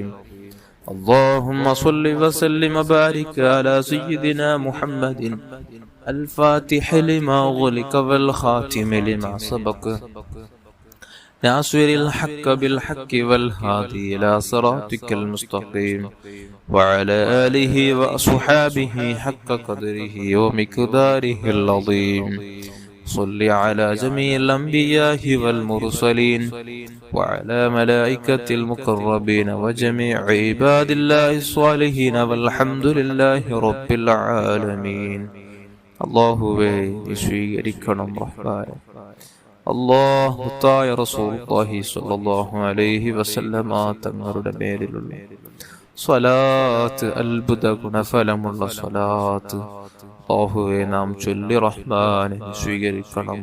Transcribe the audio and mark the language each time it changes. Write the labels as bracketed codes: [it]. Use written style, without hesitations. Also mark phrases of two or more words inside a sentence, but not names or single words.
[ar] اللهم صل وسلم وبارك على سيدنا محمد الفاتح لما أغلق والخاتم لما سبق ناصر الحق بالحق والهادي إلى صراطك المستقيم وعلى آله وأصحابه حق قدره ومقداره العظيم. صل على جميع الأنبياء والمرسلين وعلى ملائكة المقربين وجميع عباد الله الصالحين والحمد لله رب العالمين. [ml] അല്ലാഹുവേ നീ സ്വീകരിക്കണം റഹ്മാനേ. അല്ലാഹുത്തായ [ar] رسول الله صلى الله عليه وسلم [ml] തങ്ങളുടെ പേരിലുള്ള സ്വലാത്ത് അത്ഭുത ഗുണഫലമുള്ള സ്വലാത്ത് അല്ലാഹുവേ നാം ചൊല്ലി റഹ്മാനേ നീ സ്വീകരിക്കണം.